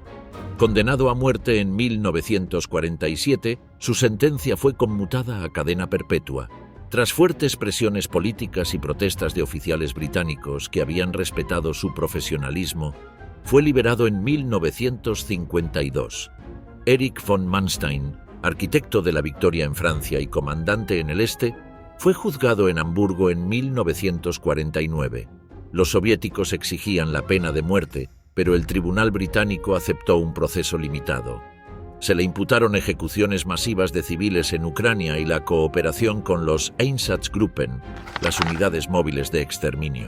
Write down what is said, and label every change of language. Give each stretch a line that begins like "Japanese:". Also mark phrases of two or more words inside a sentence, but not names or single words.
Spanish: Condenado a muerte en 1947, su sentencia fue conmutada a cadena perpetua. Tras fuertes presiones políticas y protestas de oficiales británicos que habían respetado su profesionalismo, fue liberado en 1952. Erich von Manstein, arquitecto de la victoria en Francia y comandante en el Este, fue juzgado en Hamburgo en 1949. Los soviéticos exigían la pena de muerte, pero el tribunal británico aceptó un proceso limitado. Se le imputaron ejecuciones masivas de civiles en Ucrania y la cooperación con los Einsatzgruppen, las unidades móviles de exterminio.